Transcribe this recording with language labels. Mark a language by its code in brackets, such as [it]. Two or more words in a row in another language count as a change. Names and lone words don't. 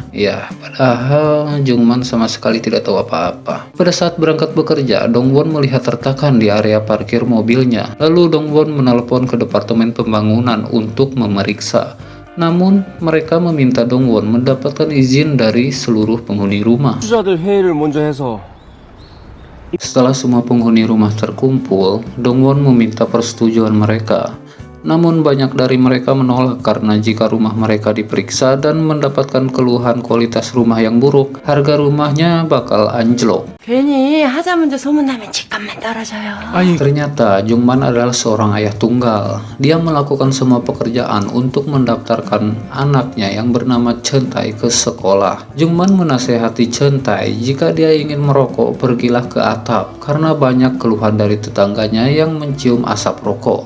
[id] Ya, padahal Jungman sama sekali tidak tahu apa-apa. Pada saat berangkat bekerja, Dongwon melihat retakan di area parkir mobilnya. Lalu Dongwon menelpon ke departemen pembangunan untuk memeriksa. Namun, mereka meminta Dongwon mendapatkan izin dari seluruh penghuni rumah. [ko] 투자들 회의를 먼저 해서 [id] Setelah semua penghuni rumah terkumpul, Dongwon meminta persetujuan mereka. Namun banyak dari mereka menolak karena jika rumah mereka diperiksa dan mendapatkan keluhan kualitas rumah yang buruk, harga rumahnya bakal anjlok. [ko] 괜히 하자문제 소문나면 집값만 떨어져요. [id] Ternyata Jungman adalah seorang ayah tunggal. Dia melakukan semua pekerjaan untuk mendaftarkan anaknya yang bernama Chen Tai ke sekolah. Jungman menasehati Chen Tai jika dia ingin merokok pergilah ke atap karena banyak keluhan dari tetangganya yang mencium asap rokok.